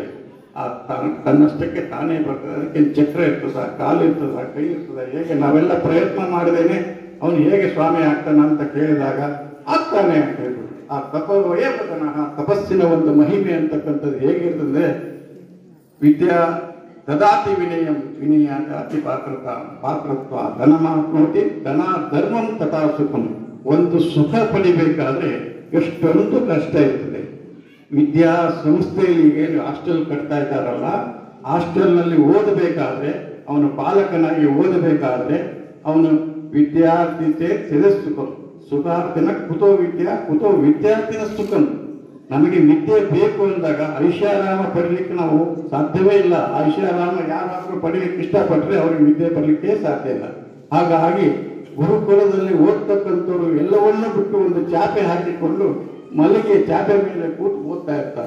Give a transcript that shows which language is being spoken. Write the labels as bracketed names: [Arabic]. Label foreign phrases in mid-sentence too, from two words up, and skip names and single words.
[Kannada] ಆ ತನ್ನಷ್ಟಕ್ಕೆ ತಾನೇ ಬರ್ತದೆ. ಅದಕ್ಕೆ ಚಕ್ರ ಇರ್ತದ, ಕಾಲು ಇರ್ತದ, ಕೈ ಇರ್ತದ. ಹೇಗೆ ನಾವೆಲ್ಲ ಪ್ರಯತ್ನ ಮಾಡಿದೇನೆ ಅವನು ಹೇಗೆ ಸ್ವಾಮಿ ಆಗ್ತಾನ ಅಂತ ಕೇಳಿದಾಗ ಆಗ್ತಾನೆ ಅಂತ ಹೇಳ್ಬಿಟ್ಟು ಆ ತಪಸ್ಸಿನ ಒಂದು ಮಹಿಮೆ ಅಂತಕ್ಕಂಥದ್ದು ಹೇಗಿರ್ತದೆ. [Sanskrit] ವಿದ್ಯಾ ದದಾತಿ ವಿನಯಂ ವಿನಯ ಜಾತಿ ಪಾತ್ರತ್ವ ಧನ ಮಾಪ್ನೋತಿ ಧನ ಧರ್ಮಂ ತಥಾ ಸುಖಂ. [Kannada] ಒಂದು ಸುಖ ಪಡಿಬೇಕಾದ್ರೆ ಎಷ್ಟೊಂದು ಕಷ್ಟ ಇರ್ತದೆ. ವಿದ್ಯಾ ಸಂಸ್ಥೆಯಲ್ಲಿ ಏನು ಹಾಸ್ಟೆಲ್ ಕಟ್ತಾ ಇದ್ದಾರಲ್ಲ, ಹಾಸ್ಟೆಲ್ನಲ್ಲಿ ಓದಬೇಕಾದ್ರೆ, ಅವನು ಪಾಲಕನಾಗಿ ಓದಬೇಕಾದ್ರೆ ಅವನು ವಿದ್ಯಾರ್ಥಿತೆ [Sanskrit] ಸುಖಂ ಸುಖಾರ್ಥಿನ ಕುತೋ ವಿದ್ಯಾರ್ಥಿನ ಸುಖಂ. [Kannada] ನಮಗೆ ವಿದ್ಯೆ ಬೇಕು ಅಂದಾಗ ಐಷಾರಾಮ ಪಡೀಲಿಕ್ಕೆ ನಾವು ಸಾಧ್ಯವೇ ಇಲ್ಲ. ಐಷಾರಾಮ ಯಾರಾದರೂ ಪಡೀಲಿಕ್ಕೆ ಇಷ್ಟಪಟ್ಟರೆ ಅವ್ರಿಗೆ ವಿದ್ಯೆ ಬರಲಿಕ್ಕೆ ಸಾಧ್ಯ ಇಲ್ಲ. ಹಾಗಾಗಿ ಗುರುಕುಲದಲ್ಲಿ ಓದ್ತಕ್ಕಂಥವ್ರು ಎಲ್ಲವನ್ನೂ ಬಿಟ್ಟು ಒಂದು ಚಾಪೆ ಹಾಕಿಕೊಂಡು ಮಲಗಿ ಚಾಪೆ ಮೇಲೆ ಕೂತು ಓದ್ತಾ ಇರ್ತಾರೆ.